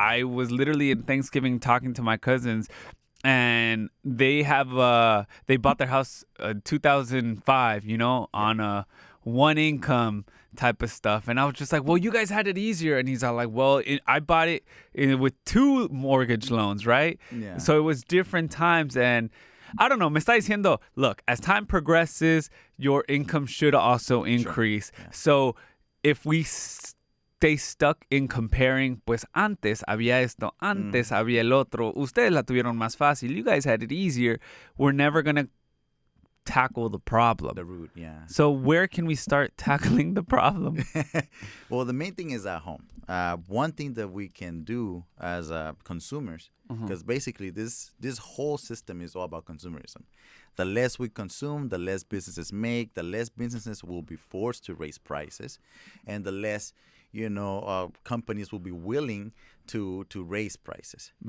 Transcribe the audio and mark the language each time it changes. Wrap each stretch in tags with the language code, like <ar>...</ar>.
<en>I was literally in Thanksgiving talking to my cousins and they bought their house 2005, on a one income type of stuff. And I was just like, well, you guys had it easier. And he's all like, well, I bought it with 2 mortgage loans, right? Yeah. So it was different times. And I don't know,</en> <es>me está diciendo,</es> <en>look, as time progresses, your income should also increase. Sure. Yeah. So if we stay stuck in comparing,</en> <es>pues antes había esto, antes había el otro, ustedes la tuvieron más fácil,</es> <en>you guys had it easier, we're never going to tackle the problem. The root, yeah. So where can we start tackling the problem? Well, the main thing is at home. One thing that we can do as consumers, because basically this whole system is all about consumerism. The less we consume, the less businesses make, the less businesses will be forced to raise prices, and the less companies will be willing to raise prices.</en>